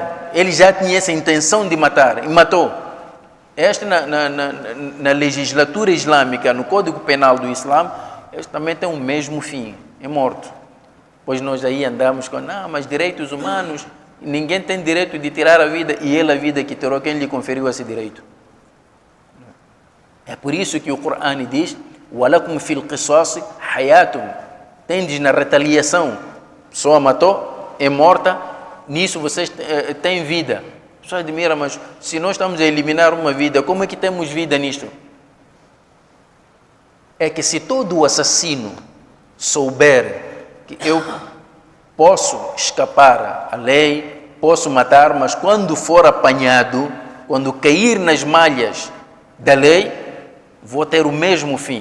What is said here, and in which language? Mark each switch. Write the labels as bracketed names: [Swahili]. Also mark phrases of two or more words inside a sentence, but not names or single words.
[Portuguese] Ele já tinha essa intenção de matar e matou. Este na legislatura islâmica, no Código Penal do Islã, este também tem o mesmo fim, é morto. Pois nós aí andamos com, mas direitos humanos, ninguém tem direito de tirar a vida, e ele a vida que tirou, quem lhe conferiu esse direito? É por isso que o Corão diz, [Arabic] وَلَكُمْ فِي الْقِصَاصِ حَيَاتٌ. [Portuguese] Tendes na retaliação, a pessoa matou, é morta, nisso vocês têm vida. A pessoa admira, mas se nós estamos a eliminar uma vida, como é que temos vida nisto? É que se todo assassino souber que eu posso escapar à lei, posso matar, mas quando for apanhado, quando cair nas malhas da lei, vou ter o mesmo fim.